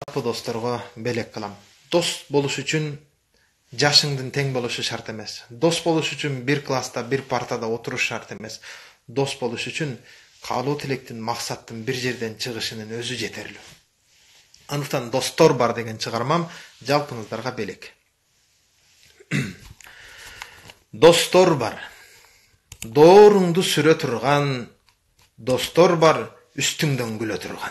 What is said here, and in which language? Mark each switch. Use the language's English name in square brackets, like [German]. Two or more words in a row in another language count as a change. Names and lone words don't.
[Kyrgyz] Бу достторго белек кылам. Дост болуш үчүн yaşыңдын тең болушу şart эмес. Дос болуш үчүн bir класста, бир партада отуруш шарт эмес. Дос болуш үчүн каалоо тилектин, максаттын bir жерден чыгышынын өзү жетерлүү. Анықтан достор бар деген чыгармам жалпыңыздарга белек. Достор бар. Дооруңду сүрө турган, достор бар, үстүңдөн күлө турган.